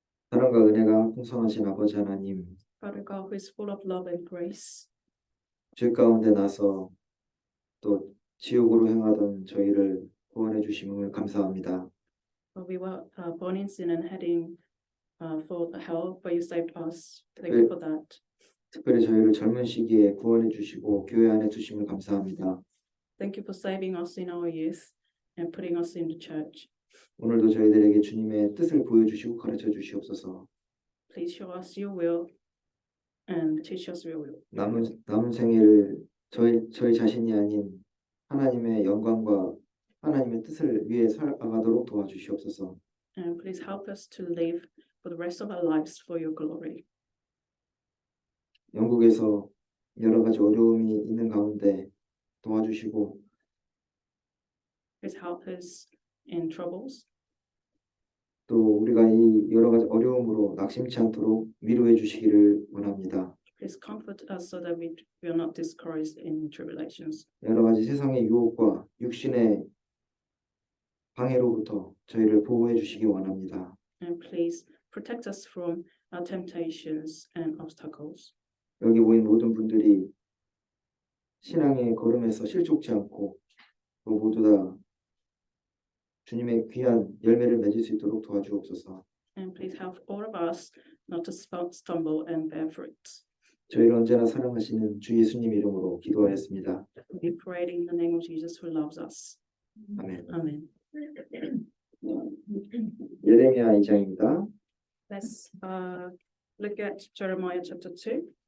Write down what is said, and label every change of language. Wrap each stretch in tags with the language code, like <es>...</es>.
<ko>사랑과 은혜가 풍성하신 아버지 하나님,</ko> <en>Father God, who is full of love and grace,</en> <ko>죄 가운데 나서 또 지옥으로 행하던 저희를 구원해 주심을 감사합니다.</ko> <en>we were born in sin and heading for hell, but you saved us. Thank you for that.</en> <ko>특별히 저희를 젊은 시기에 구원해 주시고 교회 안에 두심을 감사합니다.</ko> <en>Thank you for saving us in our youth and putting us in the church.</en> <ko>오늘도 저희들에게 주님의 뜻을 보여주시고 가르쳐 주시옵소서.</ko> <en>Please show us your will and teach us your will.</en> <ko>남은 생애를 저희 자신이 아닌 하나님의 영광과 하나님의 뜻을 위해 살아가도록 도와주시옵소서.</ko> <en>And please help us to live for the rest of our lives for your glory.</en> <ko>영국에서 여러 가지 어려움이 있는 가운데 도와주시고</ko> <en>Please help us in troubles.</en> <ko>또 우리가 이 여러 가지 어려움으로 낙심치 않도록 위로해 주시기를 원합니다.</ko> <en>Please comfort us so that we are not discouraged in tribulations.</en> <ko>여러 가지 세상의 유혹과 육신의 방해로부터 저희를 보호해 주시기 원합니다.</ko> <en>And please protect us from our temptations and obstacles.</en> <ko>여기 모인 모든 분들이 신앙의 걸음에서 실족지 않고 또 모두 다 주님의 귀한 열매를 맺을 수 있도록 도와주옵소서.</ko> <en>And please help all of us not to stumble and bear fruit.</en> <ko>저희를 언제나 사랑하시는 주 예수님 이름으로 기도하였습니다.</ko> <en>We pray in the name of Jesus who loves us.</en> <ko>아멘.</ko> <en>Amen.</en> <ko>예레미야 2장입니다.</ko> <en>Let's look at Jeremiah chapter 2.</en>